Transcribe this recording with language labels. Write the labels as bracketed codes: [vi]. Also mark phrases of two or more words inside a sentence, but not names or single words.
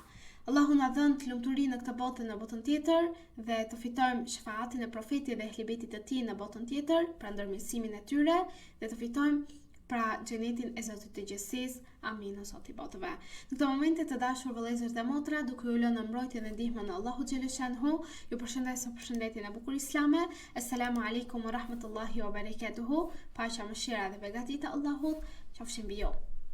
[sq] Allahu na dhënë të lumturi në këtë botë dhe në botën tjetër dhe të fitojmë shefaatin e profetit dhe hlibetit të tij në botën tjetër, pra ndërmirësimin e tyre dhe të fitojmë pra xhenetin e Zotit të gjithësisë. Amin o Zoti i botëve. Në këtë momente të dashur vëllezër dhe motra, duke u lënë në mbrojtjen dhe ndihmën e Allahut xhaleshanhu, ju përshëndes me përshëndetjen e bukur islame. [ar] السلام عليكم ورحمة الله وبركاته. [sq] Paqja, mëshira dhe begatia e Allahut qofshin mbi ju.